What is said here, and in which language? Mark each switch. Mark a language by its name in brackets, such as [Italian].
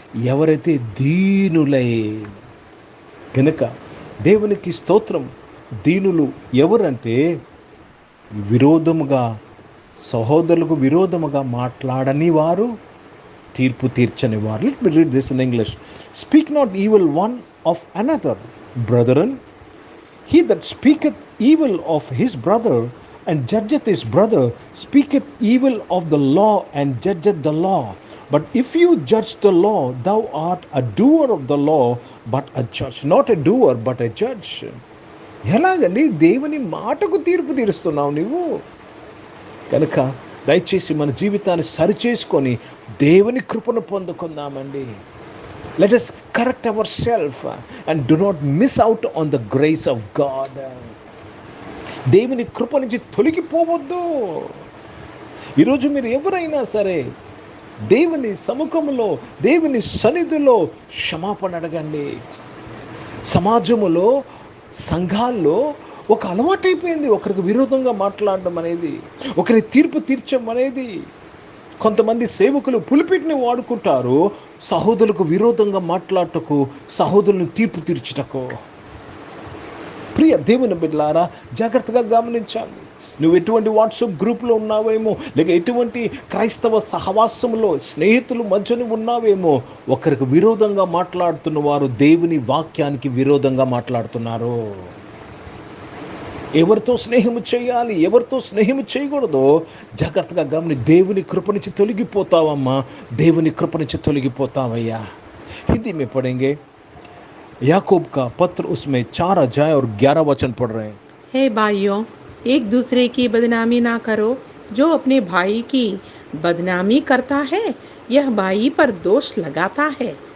[Telugu] ఎవరైతే దీనులై. కనుక దేవునికి స్తోత్రం. దీనులు ఎవరంటే విరోధముగా, సహోదరులకు విరోధముగా మాట్లాడని వారు, తీర్పు తీర్చని వారు. [English] Let me read this in English. Speak not evil one of another, brethren. He that speaketh evil of his brother and judgeth his brother speaketh evil of the law and judgeth the law. But if you judge the law, thou art a doer of the law, but a judge. Not a doer, but a judge. [Telugu] ఎలాగండి దేవుని మాటకు తీర్పు తీరుస్తున్నావు నువ్వు? కనుక దయచేసి మన జీవితాన్ని సరిచేసుకొని దేవుని కృపను పొందుకుందామండి. [English] Let us correct ourselves and do not miss out on the grace of God. [Telugu] దేవుని కృప నుంచి తొలగిపోవద్దు. ఈరోజు మీరు ఎవరైనా సరే దేవుని సముఖంలో, దేవుని సన్నిధిలో క్షమాపణ అడగండి. సమాజములో, సంఘాల్లో ఒక అలవాటైపోయింది ఒకరికి విరోధంగా మాట్లాడడం అనేది, ఒకరి తీర్పు తీర్చడం అనేది. కొంతమంది సేవకులు పులిపిటిని వాడుకుంటారు సహోదరులకు విరోధంగా మాట్లాడటకు, సహోదరులను తీర్పు తీర్చుటకు. ప్రియ దేవుని బిడ్డలారా, జాగ్రత్తగా గమనించాలి. నువ్వు ఎటువంటి వాట్సాప్ గ్రూప్లో ఉన్నావేమో, లేక ఎటువంటి క్రైస్తవ సహవాసంలో స్నేహితులు మధ్యన ఉన్నావేమో, ఒకరికి విరోధంగా మాట్లాడుతున్న వారు దేవుని వాక్యానికి విరోధంగా మాట్లాడుతున్నారు. ఎవరితో స్నేహము చేయాలి, ఎవరితో స్నేహము చేయకూడదో జాగ్రత్తగా గమని. దేవుని కృప నుంచి తొలగిపోతావమ్మా, దేవుని కృప నుంచి తొలగిపోతావయ్యా. [Hindi] हिंदी में पढ़ेंगे याकूब का पत्र, उसमें 4 अध्याय और 11 वचन पढ़ रहे हैं. हे भाइयों, एक दूसरे की बदनामी ना करो. जो अपने भाई की बदनामी करता है यह भाई पर दोष लगाता है.